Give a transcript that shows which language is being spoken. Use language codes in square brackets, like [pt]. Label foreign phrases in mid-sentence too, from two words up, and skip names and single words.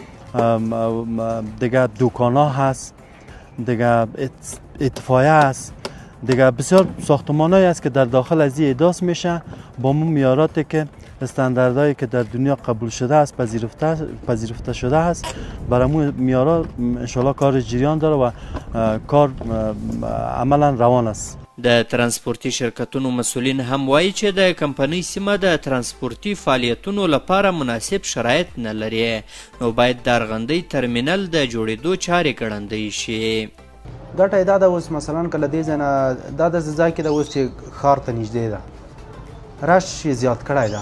[fa] دیگه دوکان ها هست، دیگه اطفایه است، دیگه بسیار ساختمانایی است که در داخل از این اداس میشه با اون معیاراتی که استانداردهایی که در دنیا قبول شده است، پذیرفته شده است، برای اون معیارات انشالله کار جریان داره و کار عملا روان است. [ps] د ترانسپورتي شرکتونو مسؤلین هم وایي چې د کمپنۍ سیمه د ترانسپورتي فعالیتونو لپاره مناسب شرایط نه لري، نو باید د ارغندۍ ترمینل د جوړېدو چارې ګړندۍ شي. ګټه یې دا ده اوس مثلا که له دې ځای نه دا داسې ځای کې ده اوس چې ښار ته نږدې ده رش یې زیات کړی ده.